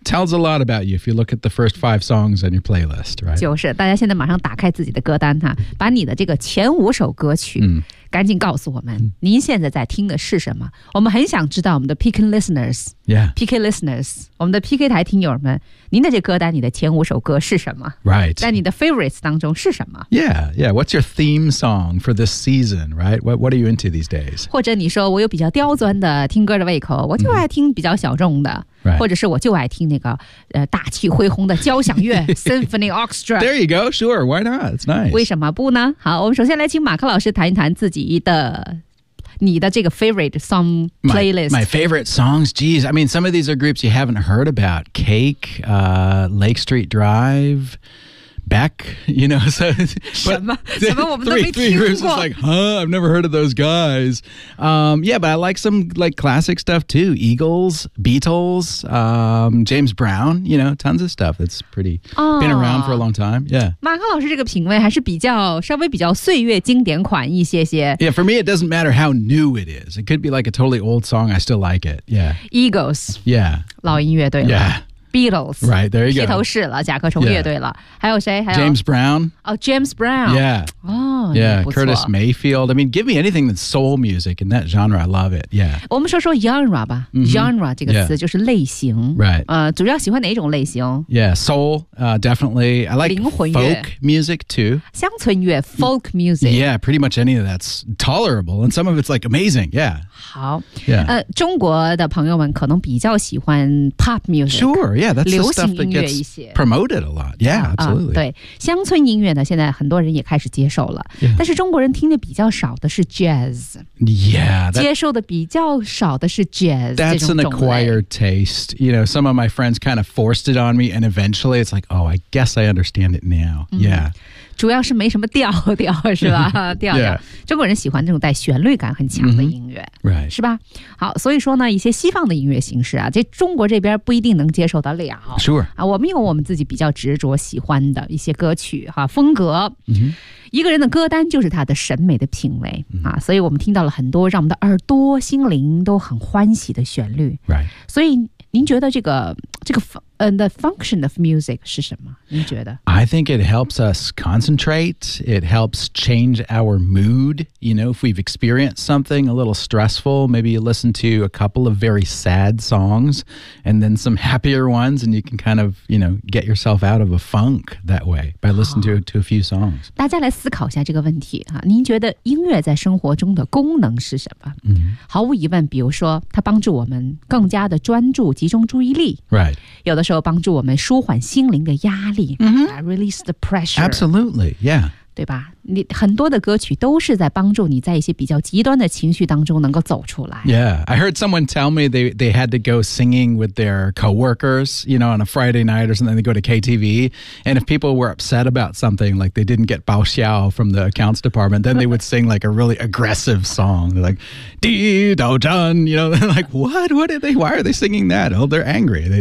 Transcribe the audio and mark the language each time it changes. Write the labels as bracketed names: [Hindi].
[English] tells a lot about you if you look at the first 5 songs on your playlist, right? [Chinese] 就是大家现在马上打开自己的歌单哈，把你的这个前五首歌曲赶紧告诉我们，您现在在听的是什么？我们很想知道我们的 [English] PK listeners, PK listeners, [Chinese] 我们的 PK 台听友们，您的这歌单里的前五首歌是什么？ [English] Right. [Chinese] 在你的 favorites 当中是什么？ [English] Yeah, yeah. What's your theme song for this season, right? What are you into these days? [Chinese] 或者你说我有比较刁钻的听歌的胃口，我就爱听比较小众的。 [English] Right. [Chinese] 或者是我就爱听那个大气恢宏的交响乐Symphony Orchestra. [English] There you go. Sure, why not? It's nice. [Chinese] 为什么不呢？好，我们首先来请马克老师谈一谈自己的你的这个 [English] favorite song playlist. My favorite songs, geez. I mean, some of these are groups you haven't heard about. Cake, Lake Street Drive, Beck, you know. So, [Chinese] 什么我们都没听过。 [English] Three groups is like, huh, I've never heard of those guys. Yeah, but I like some like classic stuff too. Eagles, Beatles, James Brown, you know, tons of stuff that's pretty, been around for a long time. Yeah. [Chinese] 马克老师这个品味还是比较稍微比较岁月经典款一些些。 [English] Yeah, for me, it doesn't matter how new it is. It could be like a totally old song. I still like it. Yeah. Eagles. Yeah. [Chinese] 老音乐对吗？ [English] Yeah. Beatles, right there you go. [Chinese] 披头士了，甲壳虫乐队了。还有谁？还有 [English] James Brown. Oh, James Brown. Yeah. Oh, yeah. Curtis Mayfield. I mean, give me anything that's soul music in that genre. I love it. Yeah. [Chinese] 我们说 genre 吧。Genre 这个词就是类型。 [English] Right. [Chinese] 主要喜欢哪种类型 [English] ？Yeah, soul. Definitely. I like [Chinese] 灵魂乐 [English] folk music too. [Chinese] 乡村乐 folk music. [English] Yeah, pretty much any of that's tolerable, and some of it's like amazing. Yeah. [Chinese] 好。 [English] Yeah. [Chinese] 中国的朋友们可能比较喜欢 pop music. [English] Sure. Yeah. yeah, that's the stuff that gets promoted a lot. Yeah, absolutely. [Chinese] 对，乡村音乐呢，现在很多人也开始接受了。 [English] Yeah. [Chinese] 但是中国人听的比较少的是 jazz. [English] Yeah. That, [Chinese] 接受的比较少的是 jazz. [English] That's an acquired taste. You know, some of my friends kind of forced it on me, and eventually it's like, oh, I guess I understand it now. Yeah.、 [Chinese] 主要是没什么调是吧？调 [English] yeah. [Chinese] 中国人喜欢这种带旋律感很强的音乐、 [English] right. [Chinese] 是吧？好，所以说呢，一些西方的音乐形式啊，这中国这边不一定能接受得了。 [English] Sure. [Chinese] 啊，我们有我们自己比较执着喜欢的一些歌曲哈、啊、风格。 [English] Mm-hmm. [Chinese] 一个人的歌单就是他的审美的品味、mm-hmm. 啊，所以我们听到了很多让我们的耳朵、心灵都很欢喜的旋律。 [English] Right. [Chinese] 所以您觉得这个 [English] the function of music [Chinese] 是什么？您觉得？ [English] I think it helps us concentrate. It helps change our mood. You know, if we've experienced something a little stressful, maybe you listen to a couple of very sad songs and then some happier ones, and you can kind of, you know, get yourself out of a funk that way by listening to a few songs. [Chinese] 大家来思考一下这个问题啊，您觉得音乐在生活中的功能是什么？ [English] Mm-hmm. [Chinese] 毫无疑问，比如说它帮助我们更加的专注，集中注意力。 [English] Right. [Chinese] 有的时候帮助我们舒缓心灵的压力、 [English] mm-hmm. release the pressure. Absolutely, yeah. [Chinese] 对吧？你很多的歌曲都是在帮助你在一些比较极端的情绪当中能够走出来。 [English] Yeah, I heard someone tell me they had to go singing with their coworkers, you know, on a Friday night or something. They go to KTV, and if people were upset about something, like they didn't get 报销 from the accounts department, then they would sing like a really aggressive song. They're like, Di Dao Zhan, you know, like, what are they, why are they singing that? Oh, they're angry.